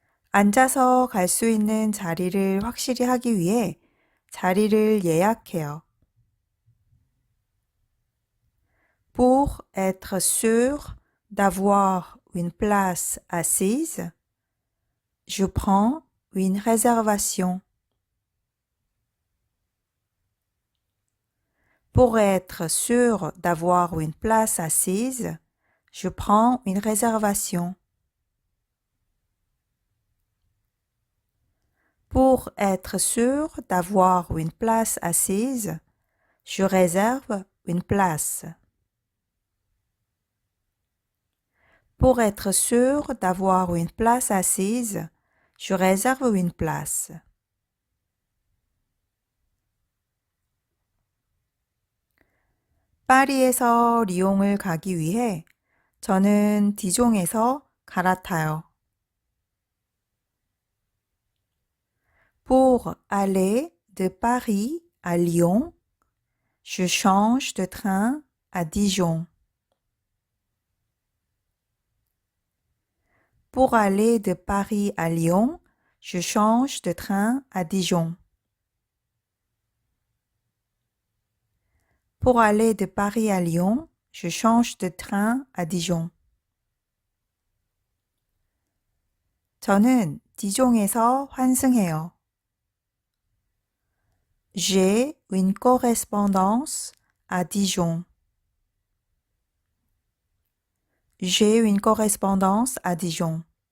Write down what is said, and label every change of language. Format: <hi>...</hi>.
<ko>앉아서 갈 수 있는 자리를 확실히 하기 위해 자리를 예약해요.</ko> <fr>Pour être sûr d'avoir une place assise, je prends une réservation. Pour être sûr d'avoir une place assise, je prends une réservation. Pour être sûr d'avoir une place assise, je réserve une place. Pour être sûr d'avoir une place assise, je réserve une place.</fr> <ko>파리에서 리옹을 가기 위해 저는 디종에서 갈아타요.</ko> <fr>Pour aller de Paris à Lyon, je change de train à Dijon. Pour aller de Paris à Lyon, je change de train à Dijon. Pour aller de Paris à Lyon, je change de train à Dijon.</fr> <ko>저는 디종에서 환승해요.</ko> <fr>J'ai une correspondance à Dijon. J'ai une correspondance à Dijon.</fr>